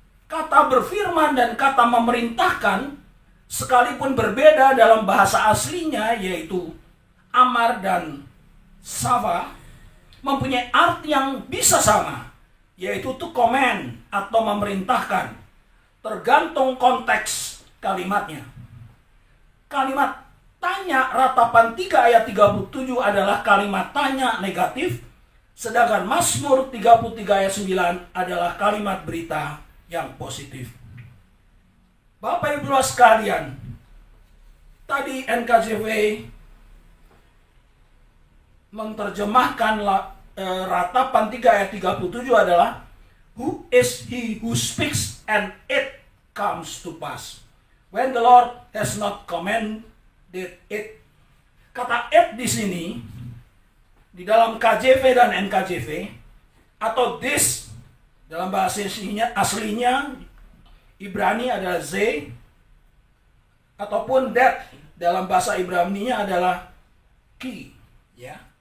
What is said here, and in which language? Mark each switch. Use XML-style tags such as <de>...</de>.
<id>Kata berfirman dan kata memerintahkan sekalipun berbeda dalam bahasa aslinya, yaitu amar dan sava, mempunyai arti yang bisa sama, yaitu</id> <en>to command</en> <id>atau memerintahkan, tergantung konteks kalimatnya. Kalimat tanya Ratapan 3 ayat 37 adalah kalimat tanya negatif, sedangkan Mazmur 33 ayat 9 adalah kalimat berita yang positif. Bapak Ibu sekalian, tadi NKJV menerjemahkan Ratapan 3 ayat 37 adalah,</id> <en>who is he who speaks and it comes to pass when the Lord has not commanded it.</en> <id>Kata it di sini di dalam KJV dan NKJV, atau this dalam bahasa aslinya Ibrani adalah Z, ataupun that dalam bahasa Ibraninya adalah ki, ya.</id>